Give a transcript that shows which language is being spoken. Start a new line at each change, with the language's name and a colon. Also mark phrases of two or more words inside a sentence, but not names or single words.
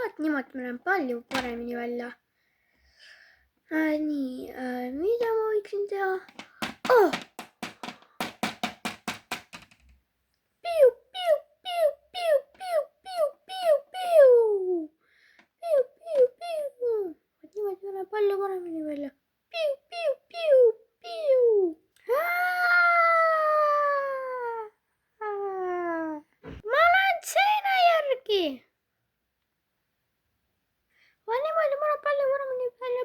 Estonian: niimoodi ma näen palju paremini välja. Nii, mida ma võiksin teha? Oh! Piu, piu, piu, piu, piu, piu, piu, piu. Piu, piu, piu. Niimoodi ma näen palju paremini välja. Piu, piu, piu, piu. Ma lähen seina järgi. Niimoodi ma näen palju paremini välja.